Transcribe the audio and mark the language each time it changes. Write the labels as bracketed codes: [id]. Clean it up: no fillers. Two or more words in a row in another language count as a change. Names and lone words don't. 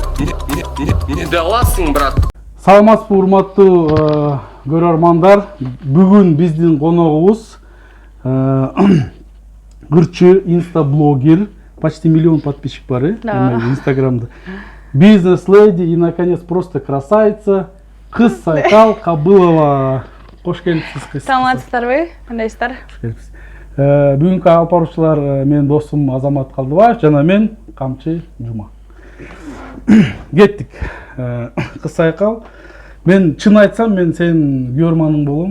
[ky] Мени да аласың, брат. Саламатсызбы, урматтуу көрөрмандар. Бүгүн биздин коногубуз гырчы инстаблогер, [ru] почти миллион подписчик [ky] бар, Инстаграмда. [ru] Бизнес-леди и, наконец, просто красавица, [ky] кыз Сайкал Кабылова. Кош келипсиз, кыз. Саламатсыздарбы? Кандайсыздар? Кош келипсиз. Бүгүнкү алып баруучулар менин досум Азамат Калдыбаев жана мен Камчы Жума. Кеттик. Кыз Сайкал. Мен чын айтсам, мен сенин көрманың болом.